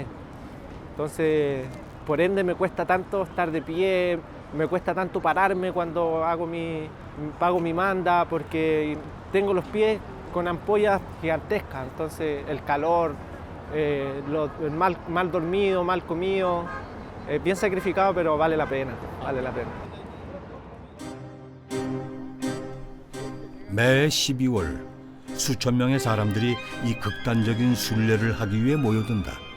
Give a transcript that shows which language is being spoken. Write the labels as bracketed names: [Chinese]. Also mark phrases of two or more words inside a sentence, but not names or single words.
[Spanish] Entonces, por ende me cuesta tanto estar de pie, me cuesta tanto pararme cuando pago mi manda, porque tengo los pies con ampollas gigantescas. Entonces, el calor, el mal dormido, mal comido, bien sacrificado, pero vale la pena, vale la pena. [Korean] 매 12월 수천 명의 사람들이 이 극단적인 순례를 하기 위해 모여든다.